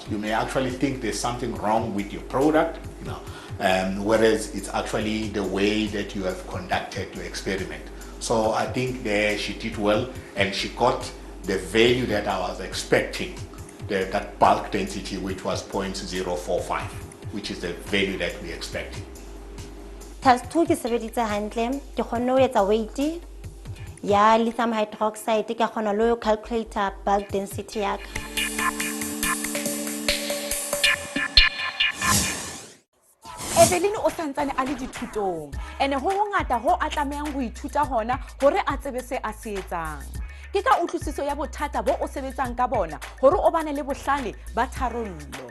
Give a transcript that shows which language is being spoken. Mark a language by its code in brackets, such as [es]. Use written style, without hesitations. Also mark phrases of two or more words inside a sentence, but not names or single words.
[en] You may actually think there's something wrong with your product, whereas it's actually the way that you have conducted your experiment. So I think there she did well, and she got the value that I was expecting, that bulk density, which was 0.045, which is the value that we expected. [st] Task 2 ke sebeditse hantle, ke kgonne ho etsa weight ya [en] lithium hydroxide, [st] ke kgona le ho calculator [en] bulk density [st] ya ka. Evelyn o santsane a le dithutong, ene ho hongata ho a tlamehang ho ithuta hona hore a tsebe se a se etsang. Ke ka utlwisiso ya bothata bo o sebetsang ka bona hore o bane le bohlale ba tharollo.